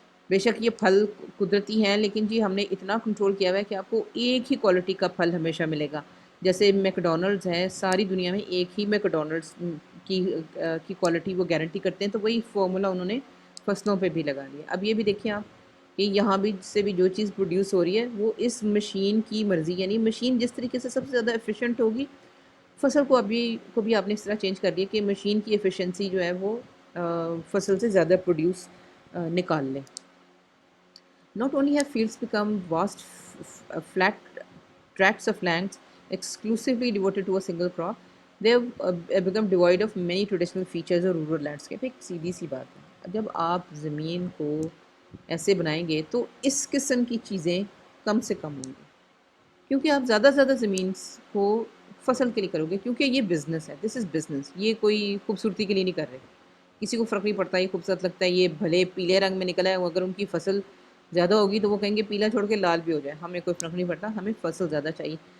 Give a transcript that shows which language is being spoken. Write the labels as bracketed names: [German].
[Urdu] بے شک یہ پھل قدرتی ہیں، لیکن جی ہم نے اتنا کنٹرول کیا ہوا ہے کہ آپ کو ایک ہی کوالٹی کا پھل ہمیشہ ملے گا۔ جیسے میکڈونلڈز ہے، ساری دنیا میں ایک ہی میکڈونلڈز کی کوالٹی وہ گارنٹی کرتے ہیں، تو وہی فارمولا انہوں نے فصلوں پہ بھی لگا لیا۔ اب یہ بھی دیکھیں آپ کہ یہاں بھی سے بھی جو چیز پروڈیوس ہو رہی ہے وہ اس مشین کی مرضی، یعنی مشین جس طریقے سے سب سے زیادہ ایفیشینٹ ہوگی، فصل کو بھی آپ نے اس طرح چینج کر دیا کہ مشین کی ایفیشنسی جو ہے وہ فصل سے زیادہ پروڈیوس نکال لے. [English] Not only have fields become vast flat tracts of lands exclusively devoted to a single crop, they have become devoid of many traditional features of rural landscape. [Urdu] ایک سیدھی سی بات ہے, جب آپ زمین کو ایسے بنائیں گے تو اس قسم کی چیزیں کم سے کم ہوں گی, کیونکہ آپ زیادہ سے زیادہ زمین کو فصل کے لیے کرو گے, کیونکہ یہ بزنس ہے, [English] this is business, [Urdu] یہ کوئی خوبصورتی کے لیے نہیں کر رہے. کسی کو فرق نہیں پڑتا یہ خوبصورت لگتا ہے, یہ بھلے پیلے رنگ میں نکلا ہے, اگر ان کی فصل زیادہ ہوگی تو وہ کہیں گے پیلا چھوڑ کے لال بھی ہو جائے, ہمیں کوئی فرق نہیں پڑتا, ہمیں فصل زیادہ چاہیے.